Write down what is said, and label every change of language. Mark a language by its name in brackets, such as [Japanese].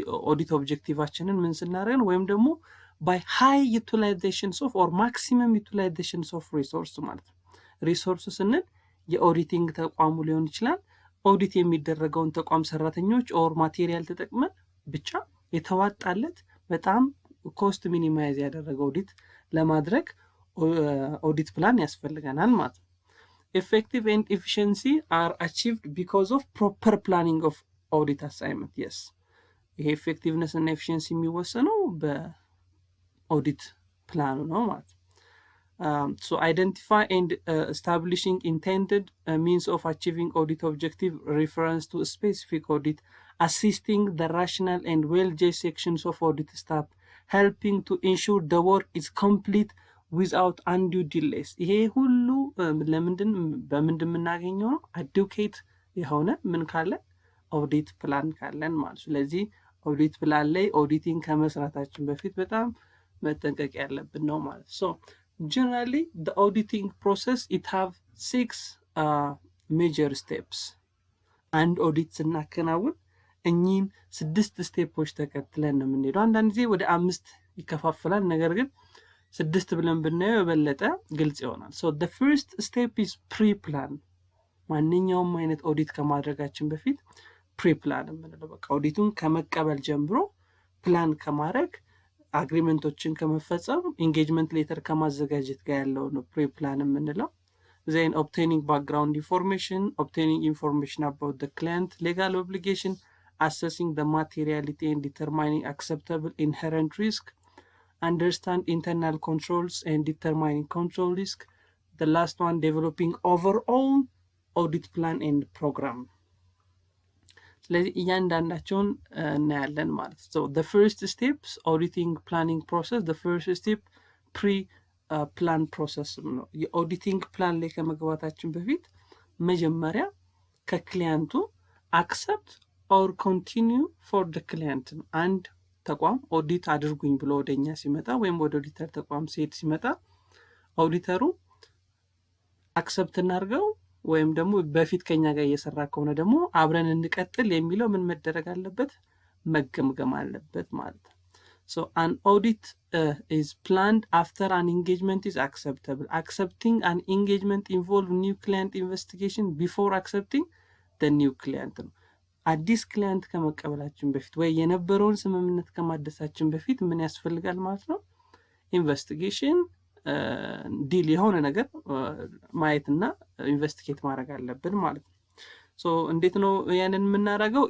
[Amharic] ኦዲት ኦብጀክቲቫችንን ምን ስናደርግ ወይም ደግሞ [English] by high utilization of or maximum utilization of resource [Amharic] ማለት ነው። ሪሶርስ ስንል የኦዲቲንግ ተቋሙ ሊሆን ይችላል፣ ኦዲት የሚደረገውን ተቋም ሰራተኞች ኦር ማቴሪያል ተጠቅመን ብቻ የተዋጣለት በጣም ኮስት ሚኒማይዝ ያደረገ ኦዲት ለማድረግ ኦዲት ፕላን ያስፈልገናል ማለት ነው። [English] effective and efficiency are achieved because of proper planning of audit assignment. [Amharic] yes ይሄ effectiveness እና efficiency የሚወሰነው በኦዲት ፕላኑ ነው ማለት ነው። [English] So identify and establishing intended means of achieving audit objective reference to a specific audit, assisting the rational and well-judged sections of audit staff, helping to ensure the work is complete without undue delays. [Amharic] ይሄ ሁሉ ለምንድን በምንድን የምናገኘው ነው? አዱኬት የሆነ ምን ካለን ኦዲት ፕላን ካለን ማለት። ስለዚህ ኦዲት ፕላን ላይ ኦዲቲንግ ከመስራታችን በፊት በጣም መጠንቀቅ ያለብን ነው ማለት። [English] So generally the auditing process it have 6 major steps. [Amharic] አንድ ኦዲት ስናከናውን እኚህን 6 ስቴፖች ተከትለን ነው የምንሄደው። አንዳንድ ጊዜ ወደ 5 ይከፋፈላል፣ ነገር ግን 6 ብለን ብናየው የበለጠ ግልጽ ይሆናል። [English] So the first step is pre-plan. [Amharic] ማንኛውም አይነት ኦዲት ከማድረጋችን በፊት ፕሪፕላን የምንለው በቃ ኦዲቱን ከመቀበል ጀምሮ ፕላን ከማድረግ አግሪመንቶችን ከመፈጸም ኢንጌጅመንት ሌተር ከማዘጋጀት ጋር ያለው ነው ፕሪፕላን የምንለው። [English] Then obtaining background information, obtaining information about the client, legal obligation, assessing the materiality and determining acceptable inherent risk, understand internal controls and determining control risk. The last one, developing overall audit plan and program. [Amharic] ስለዚህ እያንዳንዳቸውን እናያለን ማለት። [English] So the first steps auditing planning process, the first step pre-plan process [Amharic] ነው። የኦዲቲንግ ፕላን ላይ ከመግባታችን በፊት መጀመሪያ ከክሊያንቱ [English] accept or continue for the client [Amharic] ነው። አንድ ተቋም ኦዲት አድርጉኝ ብሎ ወደኛ ሲመጣ ወይም ወደ ኦዲተር ተቋም ሲመጣ ኦዲተሩ አክሰፕት እናርገው ወይም ደግሞ በፊት ከኛ ጋር እየሰራ ከሆነ ደግሞ አብረን እንቀጥል የሚለው ምን መደረግ አለበት? መገምገም አለበት ማለት ነው። [English] So an audit is planned after an engagement is acceptable. Accepting an engagement involve new client [Amharic] investigation before accepting the new client ነው። አዲስ ክሊያንት ከመቀበላችን በፊት ወይ የነበረውን ስምምነት ከማደሳችን በፊት ምን ያስፈልጋል ማለት ነው? ኢንቨስቲጌሽን ዲል የሆነ ነገር ማየትና ኢንቨስቲጌት ማድረግ አለብን ማለት ነው። ሶ እንዴት ነው ያንን የምናደርገው?